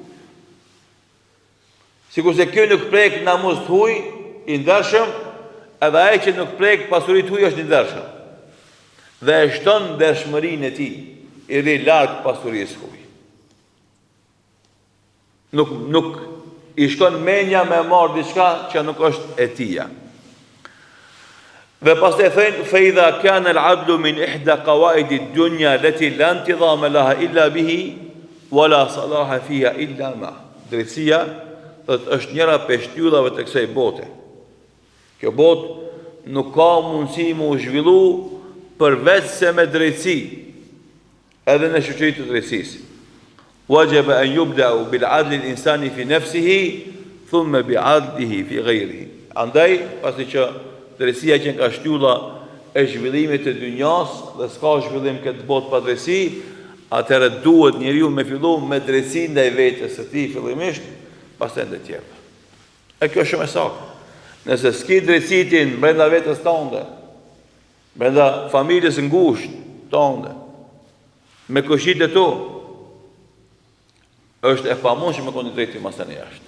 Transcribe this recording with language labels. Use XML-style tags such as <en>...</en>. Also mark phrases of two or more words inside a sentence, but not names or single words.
<sq>Sikurse ky nuk prek namus të huaj, i ndershëm, edhe ai që nuk prek pasuri të huaj është i ndershëm. Dhe e shton ndershmërinë e tij, i rri larg pasurisë huaj. Nuk i shkon menja me marrë diçka që nuk është e tija. Dhe pastaj thënë</sq> <ar>فإذا كان العدل من إحدى قواعد الدنيا التي لا انتظام لها إلا به ولا صلاح فيها إلا ما.</ar> <sq>Drejtësia është njëra prej shtyllave të kësaj bote. Kjo botë nuk ka mundësi mu zhvillu përveç se me drejtësi, edhe në shoqëri të drejtësisë.</sq> <ar>وجب أن يبدأ بالعدل الإنساني في نفسه ثم بعدله في غيره.</ar> <sq>Andaj, pasi që drejtësia që ka shtylla e zhvillimit të dynjas dhe s'ka zhvillim këtë botë pa drejtësi, atëherë duhet njeriu me fillu me drejtësi ndaj vetes së tij fillimisht, pastaj ndaj tjerëve. E kjo është shumë e saktë. Nëse s'ki drejtësitin brenda vetes tënde, brenda familjes ngushtë tënde, me kushtet e tu, është e pamundshme me koni drejtë mas tani jashtë.</sq>